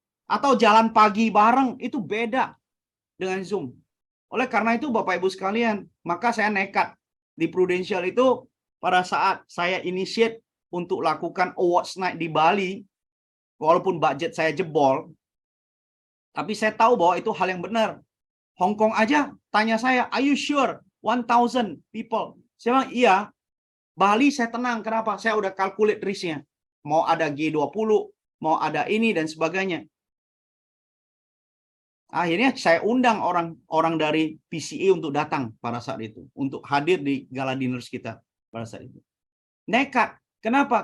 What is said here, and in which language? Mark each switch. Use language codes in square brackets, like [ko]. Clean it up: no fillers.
[id] Atau jalan pagi bareng, itu beda dengan Zoom. Oleh karena itu, Bapak Ibu sekalian, maka saya nekat. Di Prudential itu, pada saat saya initiate untuk lakukan awards night di Bali, walaupun budget saya jebol, tapi saya tahu bahwa itu hal yang benar. [en] Hong Kong [id] aja tanya saya, [en] are you sure 1,000 people? [id] Saya bilang, iya. Bali saya tenang. Kenapa? Saya udah calculate risknya. Mau ada G20, mau ada ini dan sebagainya. Akhirnya saya undang orang dari PCA untuk datang pada saat itu. Untuk hadir di gala dinners kita pada saat itu. Nekat. Kenapa?